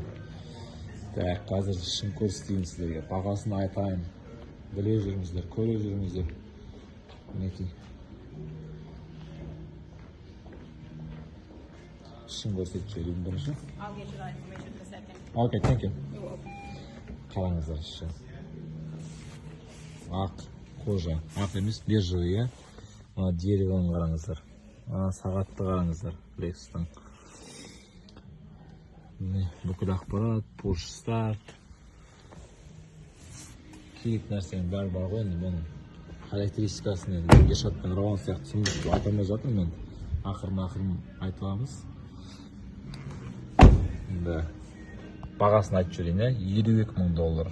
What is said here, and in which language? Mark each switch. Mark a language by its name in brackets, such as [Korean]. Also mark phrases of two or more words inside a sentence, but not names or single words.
[Kazakh] Так, қазір шын көрсетейін сіздерге, бағасын айтайын. Біле жүріңіздер, көре жүріңіздер. Мінекей. Шын көрсетіп жіберейін бірінші. [English] Окей, thank you. [Kazakh] Қараңыздар шын. Ақ кожа, ақ емес, бежевый, мына деревоны қараңыздар. Сағатты қараңыздар, Lexus'тың. Бүкіл ақпарат, [English] push start. [Kazakh] Керек нәрсенің бәрі бар ғой, енді бұның характеристикасын енді Ершат пен Рауан сияқты түсіндіріп айтамай жатырмын енді. Ақырын айтыламыз. Енді бағасын айтып жіберейін, 52.000 доллар.